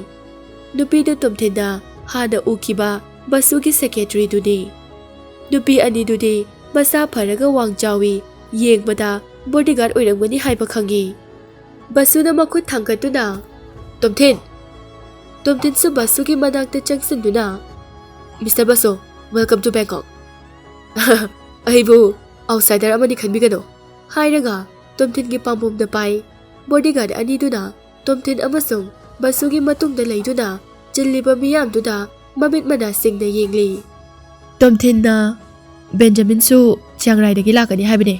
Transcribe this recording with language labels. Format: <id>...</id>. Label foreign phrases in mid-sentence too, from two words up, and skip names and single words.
<mni>Nupi da Tomthin na hana ukiba basugi secretary duni. Nupi ani duni masa pharaga wangchawi yengbada bodyguard oirangmani haiba khangi. Basu na makhut thangkatuna. Tomthin. Tomthin su basugi manakta changsinduna.</mni> <en>Mr. Basu, welcome to Bangkok.</en> <mni>Aibu outsider amani khanbigano. Hairaga Tomthin gi pambom da pai. Bodyguard aniduna Tomthin amasung basugi matungda leiduna jilliba miyamduna mamit mana singna yengli. Tomthin na Benjamin su Chiang Rai dagi lakani haibane.</mni>